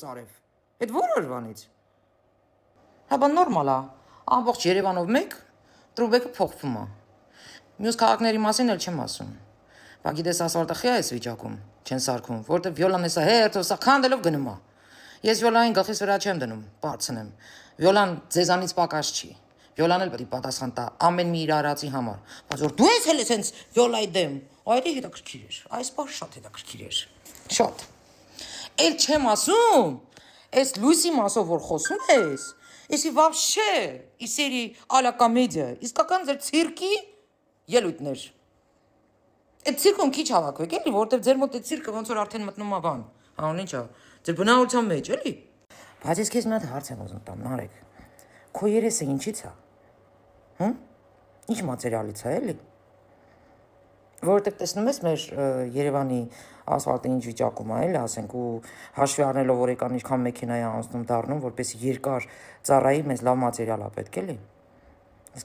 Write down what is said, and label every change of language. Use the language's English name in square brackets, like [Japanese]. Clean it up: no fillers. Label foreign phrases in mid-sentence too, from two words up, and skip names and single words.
[Armenian] արև։ Այդ ո՞ր օրվանից։ Հա բան նորմալ է։ Ամբողջ Երևանով մեկ տրուբեկը փոխվում է։ Մյուս քաղաքների մասին էլ չեմ ասում։ Բա գիտես ասֆալտախի այս վիճակում չեն սարքում, որտեղ վիոլան էսա հերթով սա քանդելով գնում է։ Ես վիոլային գլխիս վրա չեմ դնում, բարձնեմ։ Վիոլան ձեզանից պակաս չի։ Վիոլան էլ պետք է պատասխան տա ամեն մի իր արածի համար։ Բայց որ դու ես էլ էսենց վիոլայի դեմ, այդ հետաքրքիր էր։ Այս բան շատ հետաքրքիր էր։ Շատ։ Էլ չեմ ասում, այս լույսի մասով որ խոսում ես, էսի [Russian] вообще из серии а-ля комедия, [Armenian] իսկական ձեր ցիրկի ելույթներ։ Այդ ցիրկում քիչ հավաքվեք էլի, որովհետև ձեր մոտ այդ ցիրկը ոնց որ արդեն մտնում է բան, անուն ինչա, ձեր բնավորության մեջ էլի։ Բայց ես քեզ մի հատ հարց եմ ուզում տամ, Նարեկ։ Քո երեսը ինչից է։ Հմ։ Ինչ մատերիալից է էլի։ Որովհետև տեսնում ես մեր Երևանի ասֆալտը ինչ վիճակում է, էլի ասենք ու հաշվի առնելով որ եկան ինչքան մեքենա է անցնում դառնում, որպեսզի երկար ծառայի մեզ լավ մատերիալ է պետք էլի։ Ես